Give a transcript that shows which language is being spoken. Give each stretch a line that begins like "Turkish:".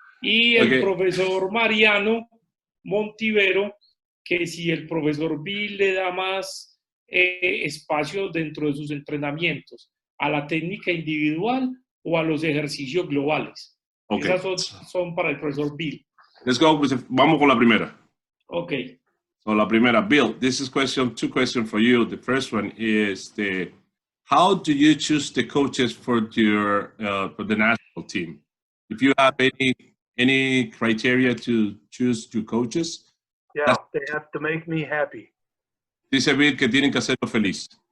Spanish: Y el profesor Mariano Montivero, que si el profesor Bill le da más espacio dentro de sus entrenamientos a la técnica individual o a los ejercicios globales.
English: Okay.
Spanish: Esas son para el profesor Bill.
English: Let's go.
Spanish: Vamos con la primera.
English: Okay. So
Spanish: la primera,
English: Bill, this is two questions for you. The first one is how do you choose the coaches for the national team? If you have any criteria to choose your coaches? Yeah, they have to make me happy.
Spanish: Dice Bill que tienen que hacerlo feliz.